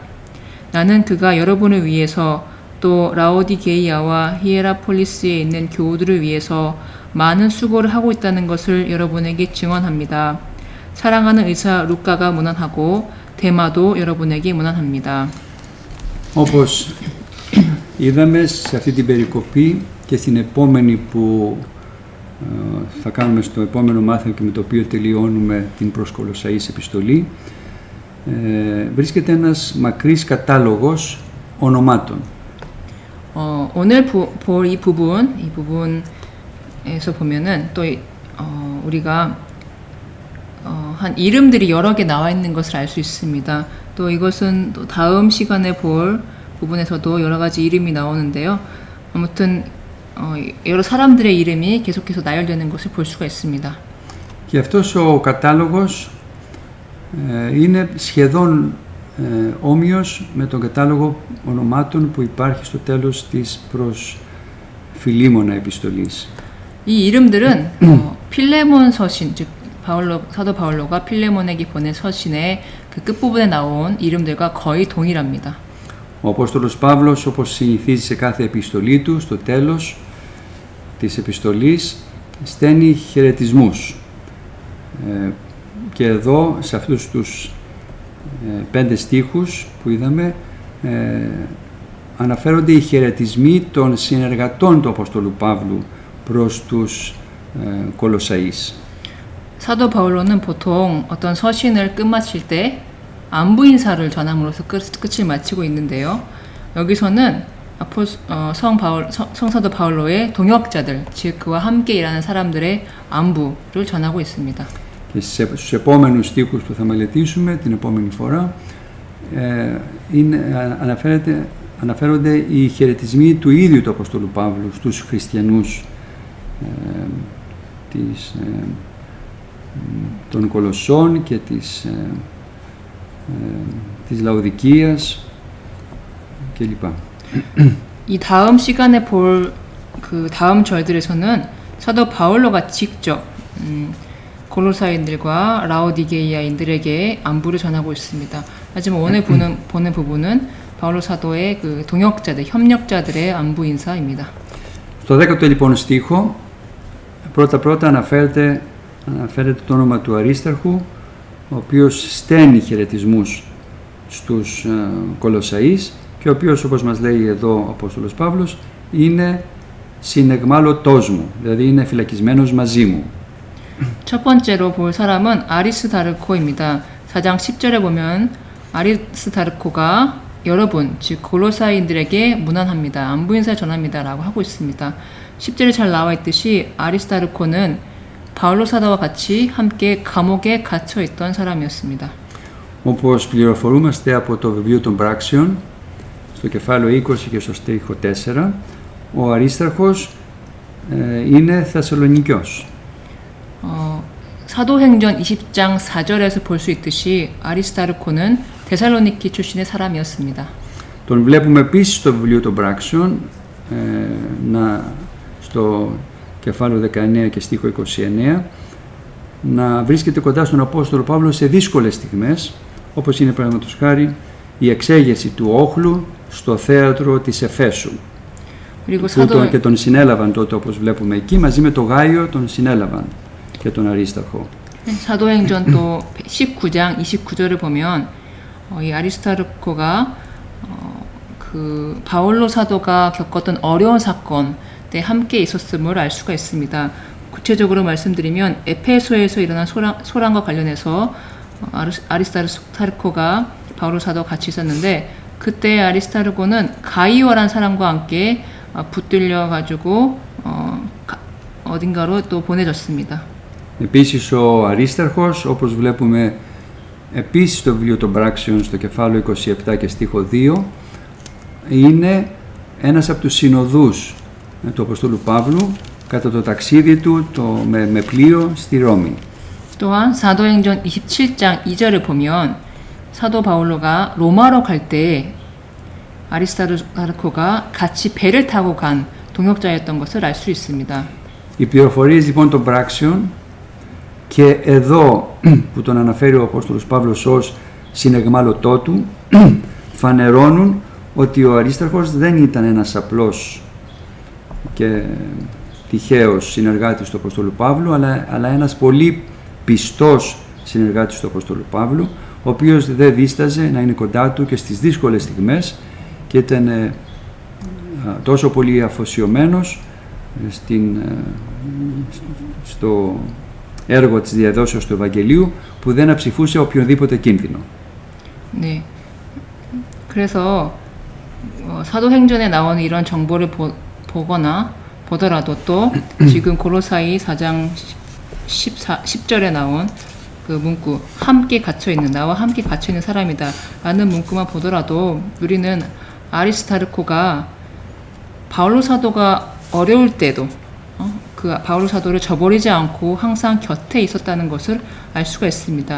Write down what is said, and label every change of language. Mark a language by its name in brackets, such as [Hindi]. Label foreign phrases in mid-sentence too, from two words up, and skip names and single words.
[Korean] 나는 그가 여러분을 위해서 또 라오디게이아와 히에라폴리스에 있는 교우들을 위해서 많은 수고를 하고 있다는 것을 여러분에게 증언합니다. 사랑하는 의사 루카가 문안하고 데마도 여러분에게 문안합니다. [Greek] Όπως είδαμε σε αυτή την περικοπή και στην επόμενη που θα κάνουμε στο επόμενο μάθημα και με το οποίο τελειώνουμε την προς Κολοσσαείς επιστολή, βρίσκεται ένας μακρύς κατάλογος ονομάτων. [Korean] 오늘 볼 이 부분에서 보면은 또 우리가 한 이름들이 여러 개 나와 있는 것을 알 수 있습니다. 또 이것은 또 다음 시간에 볼 부분에서도 여러 가지 이름이 나오는데요. 아무튼 여러 사람들의 이름이 계속해서 나열되는 것을 볼 수가 있습니다. [Greek] Και αυτός ο κατάλογος είναι σχεδόν όμοιος με τον κατάλογο ονομάτων που υπάρχει στο τέλος της προς Φιλίμωνα επιστολής. [Korean] 이 이름들은 필레몬 서신, 즉 사도 바울로가 필레몬에게 보낸 서신의 그 끝부분에 나온 이름들과 거의 동일합니다. [Greek] Ο Απόστολος Παύλος, όπως συνηθίζει σε κάθε επιστολή του, στο τέλος της επιστολής στέλνει χαιρετισμούς. Και εδώ, σε αυτούς τους 5 στίχους που είδαμε, αναφέρονται οι χαιρετισμοί των συνεργατών του Απόστολου Παύλου προς τους Κολοσσαείς. [Korean] 사도 바울로는 보통 어떤 서신을 끝마칠 때 안부 인사를 전함으로써 끝을 마치고 있는데요. 여기서는 성사도 바울로의 동역자들, 즉 그와 함께 일하는 사람들의 안부를 전하고 있습니다. [Greek] Και στους επόμενους στίχους που θα μελετήσουμε την επόμενη φορά αναφέρονται οι χαιρετισμοί του ίδιου του Αποστόλου Παύλου στους χριστιανούς των Κολοσσών και της Λαοδικίας κλπ. [Korean] 이 다음 시간에 볼 그 다음 절들에서는 사도 바울로가 직접 골로사인들과 라오디게이아인들에게 안부를 전하고 있습니다. 하지만 오늘 보는 부분은 바울로 사도의 그 동역자들, 협력자들의 안부 인사입니다. [Greek] Στο 10ο λοιπόν στίχο πρώτα αναφέρεται το όνομα του Αρίσταρχου, ο οποίος στέλνει χαιρετισμούς στους Κολοσσαείς και ο οποίος, όπως μας λέει εδώ ο Απόστολος Παύλος, είναι συνεγμάλωτός μου, δηλαδή είναι φυλακισμένος μαζί μου. [Korean] 첫 번째로 볼 사람은 아리스다르코입니다. 4장 10절에 보면 아리스다르코가 여러분, 즉 골로사인들에게 문안합니다. 안부 인사를 전합니다라고 하고 있습니다. 10절에 잘 나와 있듯이 아리스다르코는 바울로 사도와 같이 함께 감옥에 갇혀 있던 사람이었습니다. [Greek] Όπως πληροφορούμαστε από το βιβλίο των πράξεων, στο κεφάλαιο 20 και στο στίχο 4, ο Αρίσταρχος είναι Θεσσαλονικιός. [Korean] 사도행전 20장 4절에서 볼 수 있듯이 아리스다르코는 데살로니키 출신의 사람이었습니다. [Greek] Τον βλέπουμε επίσης στο βιβλίο των πράξεων, στο κεφάλαιο 19 και στίχο 29, να βρίσκεται κοντά στον Απόστολο Παύλο σε δύσκολες στιγμές, όπως είναι παραδείγματος χάρη η εξέγερση του όχλου στο θέατρο της Εφέσου. Και τον συνέλαβαν τότε, όπως βλέπουμε εκεί, μαζί με το Γάιο τον συνέλαβαν και τον Αρίσταρχο. [Korean] 사도행전 또 19장 29절을 보면 이 아리스타르코가 그 바울로 사도가 겪었던 어려운 사건에 함께 있었음을 알 수가 있습니다. 구체적으로 말씀드리면 에페소에서 일어난 소란과 관련해서 아리스타르코가 바울로 사도와 같이 있었는데 그때 아리스타르코는 가이오라는 사람과 함께 붙들려 가지고 어딘가로 또 보내졌습니다. [Greek] Επίσης ο Αρίσταρχος, όπως βλέπουμε επίσης στο βιβλίο των πράξεων στο κεφάλαιο 27 και στίχο 2, είναι ένας από τους συνοδούς του Αποστόλου Παύλου κατά το ταξίδι του με πλοίο στη Ρώμη. [Korean] 또한 사도행전 27장 2절을 보면 사도 바울로가 로마로 갈 때 아리스타르코가 같이 배를 타고 간 동역자였던 것을 알 수 있습니다. [Greek] Οι πληροφορίες λοιπόν των πράξεων και εδώ που τον αναφέρει ο Απόστολος Παύλος ως συνεγμάλωτό του φανερώνουν ότι ο Αρίσταρχος δεν ήταν ένας απλός και τυχαίος συνεργάτης του Αποστόλου Παύλου, αλλά ένας πολύ πιστός συνεργάτης του Αποστόλου Παύλου, ο οποίος δεν δίσταζε να είναι κοντά του και στις δύσκολες στιγμές και ήταν τόσο πολύ αφοσιωμένος στο έργο της διαδόσεως του Ευαγγελίου που δεν αψηφούσε οποιονδήποτε κίνδυνο. [Korean] 네. 그래서 사도행전에 나오는 이런 정보를 보더라도 또 지금 고로사이 4장 10절에 나온 그 문구 함께 갇혀 있는 나와 함께 갇혀 있는 사람이다 라는 문구만 보더라도 우리는 아리스타르코가 바울로 사도가 어려울 때도 그 바울로 사도를 저버리지 않고 항상 곁에 있었다는 것을 알 수가 있습니다.